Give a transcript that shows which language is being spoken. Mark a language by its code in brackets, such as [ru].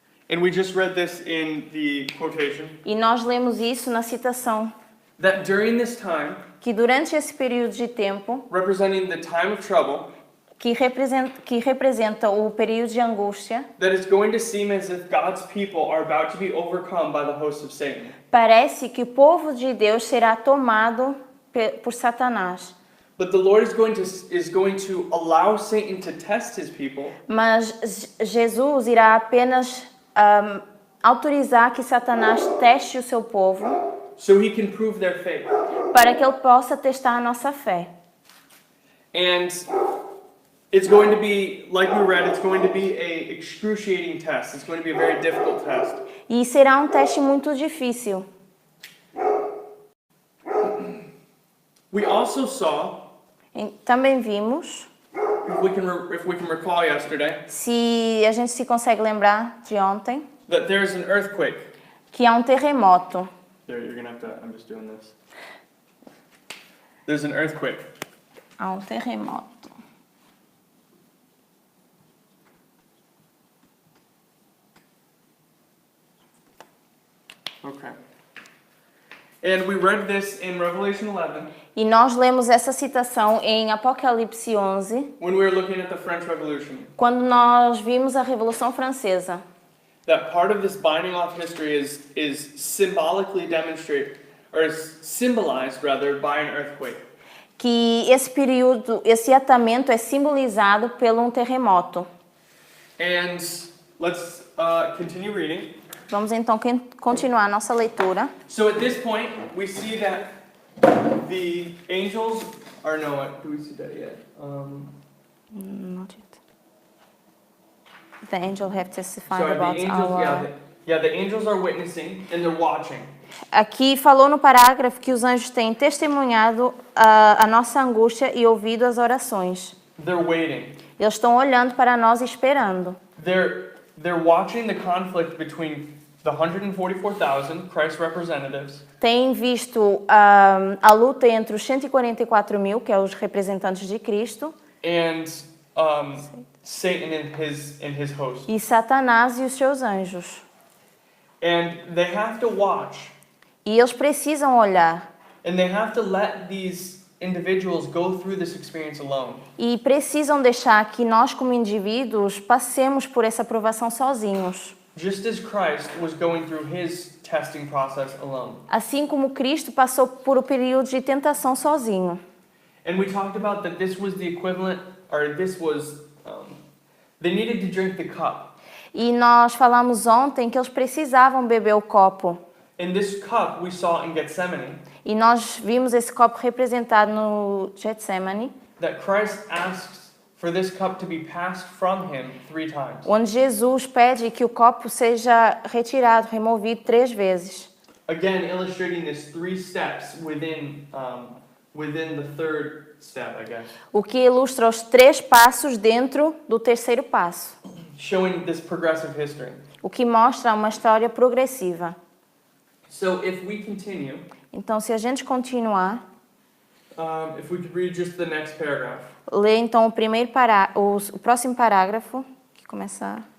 [en] And we just read this in the quotation, [pt] E nós lemos isso na citação, [en] that during this time, [pt] que durante esse período de tempo, [en] representing the time of trouble, [pt] que representa o período de angústia, [en] that it's going to seem as if God's people are about to be overcome by the host of Satan. [pt] parece que o povo de Deus será tomado por Satanás. [en] But the Lord is going to allow Satan to test his people, [pt] Mas Jesus irá apenas autorizar que Satanás teste o seu povo [en] so he can prove their faith. [pt] para que ele possa testar a nossa fé. [en] And it's going to be, like we read, it's going to be a excruciating test. It's going to be a very difficult test. [pt] E será um teste muito difícil. [en] We also saw, [pt] Também vimos, [en] if we can recall yesterday, [pt] se a gente se consegue lembrar de ontem, [en] that there's an earthquake. [pt] que há um terremoto. [en] There, you're gonna have to, I'm just doing this. There's an earthquake. [pt] Há um terremoto. [en] Okay. And we read this in Revelation 11 [pt] E nós lemos essa citação em Apocalipse 11, [en] when we were looking at the French Revolution. [pt] quando nós vimos a Revolução Francesa. [en] That part of this binding off history is symbolically demonstrated, or is symbolized rather, by an earthquake. [pt] Que esse período, esse atamento é simbolizado por um terremoto. [en] And let's continue reading. [pt] Vamos então continuar nossa leitura. [en] So at this point, we see that the angels are no. Do we see that yet? Not yet. The angel have testified Sorry, about the angels. our... The angels are witnessing and they're watching. [pt] Aqui falou no parágrafo que os anjos têm testemunhado a nossa angústia e ouvido as orações. [en] They're waiting. [pt] Eles estão olhando para nós e esperando. [en] They're watching the conflict between the 144,000 Christ representatives [pt] têm visto a luta entre os 144 mil, que é os representantes de Cristo, [en] and Satan and his host. [pt] e Satanás e os seus anjos. [en] And they have to watch, [pt] E eles precisam olhar [en] and they have to let these individuals go through this experience alone. [pt] e precisam deixar que nós, como indivíduos, passemos por essa provação sozinhos. [en] Just as Christ was going through his testing process alone. [pt] Assim como Cristo passou por o período de tentação sozinho. [en] And we talked about that this was the equivalent, or this was, they needed to drink the cup. [pt] E nós falamos ontem que eles precisavam beber o copo. [en] And this cup we saw in Gethsemane, [pt] E nós vimos esse copo representado no Getsemane, [en] that Christ asks for this cup to be passed from him 3 times. [pt] onde Jesus pede que o copo seja retirado, removido 3 vezes. [en] Again, illustrating this 3 steps within the third step, I guess. [pt] O que ilustra os 3 passos dentro do terceiro passo. [en] Showing this progressive history. [pt] O que mostra uma história progressiva. [en] So if we continue, [pt] Então, se a gente continuar, [en] if we could read just the next paragraph. [pt] lê então o próximo parágrafo, que começa